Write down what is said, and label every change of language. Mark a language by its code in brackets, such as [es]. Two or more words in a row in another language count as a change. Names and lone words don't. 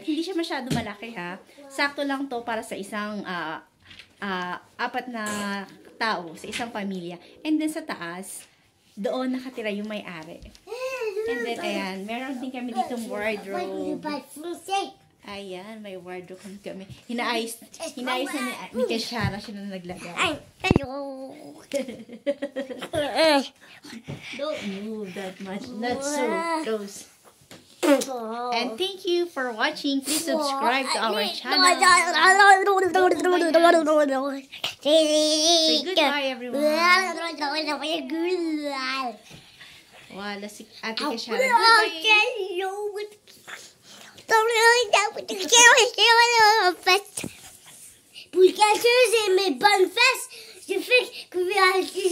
[tl] Hindi siya masyado malaki ha. Sakto lang to para sa isang 4 na tao, sa isang pamilya. [en] And then [tl] sa taas, doon nakatira yung may-ari. [en] And then, [tl] ayan, meron din kami ditong wardrobe. Ayan, may wardrobe kami. Hinaayos na ni Keshara, siya na naglagay. [en] Hello. Don't move that much. Not so close. And thank you for watching. Please subscribe to our channel. Say goodbye, everyone. [tl] Wala si Ate Keshara. [en] Goodbye. [fr] Pour qu'elle se mes bonnes fesses, je fais que